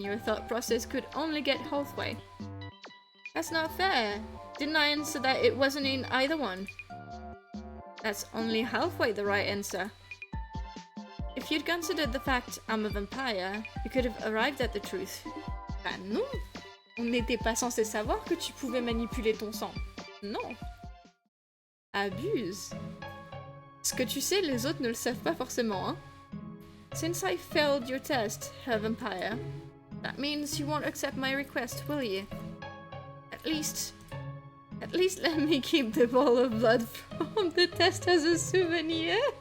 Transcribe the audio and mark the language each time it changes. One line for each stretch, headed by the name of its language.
English: Your thought process could only get halfway. That's not fair. Didn't I answer that it wasn't in either one? That's only halfway the right answer. If you'd considered the fact I'm a vampire, you could have arrived at the truth.
French: Bah non! On n'était pas censé savoir que tu pouvais manipuler ton sang. Non! Abuse! Ce que tu sais, les autres ne le savent pas forcément, hein?
English: Since I failed your test, Herr Vampire, that means you won't accept my request, will you? At least let me keep the ball of blood from the test as a souvenir.